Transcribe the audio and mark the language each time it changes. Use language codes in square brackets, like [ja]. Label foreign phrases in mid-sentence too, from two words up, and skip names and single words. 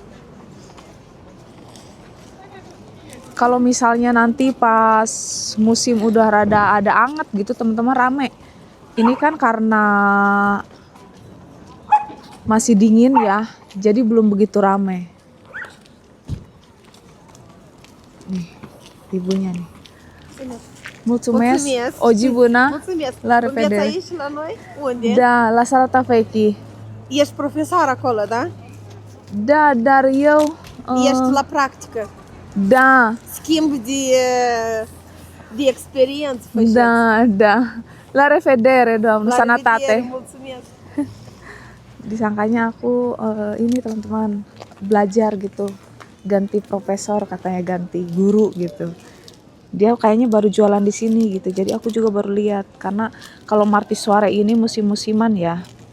[id] Kalau misalnya nanti pas musim udah rada ada anget gitu teman-teman, rame. Ini kan karena masih dingin ya, jadi belum begitu rame. Nih, ibunya nih. [ro] Mulțumesc. Oji bună. Mulțumesc. La Înveți revedere. aici la noi? Unde? Da, la Salata Feki. Ești profesor acolo, da? Da, dar eu... Ești la practică. Da, Schimb de experiență faceți. da, da. La revedere, doamnă. La Sanatate. revedere, mulțumesc. [id] Disangkanya aku ini teman-teman belajar gitu, ganti profesor katanya, ganti guru gitu. Dia kayaknya baru jualan di sini gitu, jadi aku juga baru lihat karena kalau Martisuare ini musim-musiman ya.